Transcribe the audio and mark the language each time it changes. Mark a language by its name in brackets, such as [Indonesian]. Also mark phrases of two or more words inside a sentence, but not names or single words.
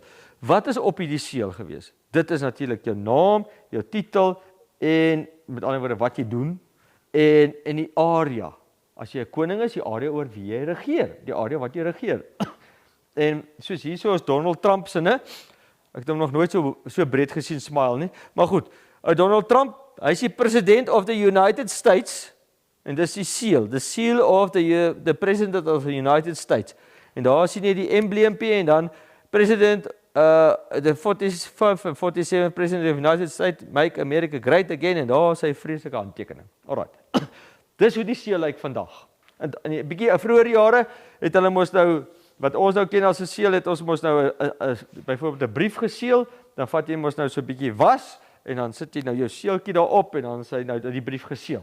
[Afrikaans] Wat is op hierdie seël gewees? Dit is natuurlik jou naam, jou titel, en met ander woorde wat jy doen, en die area. As jy 'n koning is, die area oor wie jy regeer, die area wat jy regeer. En soos hierso is Donald Trump se, né? Ek het hom nog nooit so breed gesien smile nie. Maar goed, Donald Trump, hy is die [English] president of the United States, [Afrikaans] en dis die seal, [English] the seal of the president of the United States. [Afrikaans] en daar sien jy die embleempie en dan [English] president the 45th and 47th president of the United States make America great again [Afrikaans] en daar is sy vreeslike handtekening. [English] Alright. [Afrikaans] Dis hoe die seël lyk vandag. En 'n bietjie vroeër jare het hulle mos nou wat ons nou ken as 'n seël het ons mos nou byvoorbeeld 'n brief geseël, dan vat jy mos nou so 'n bietjie was en dan sit jy nou jou seeltjie daarop en dan sê nou die brief geseël.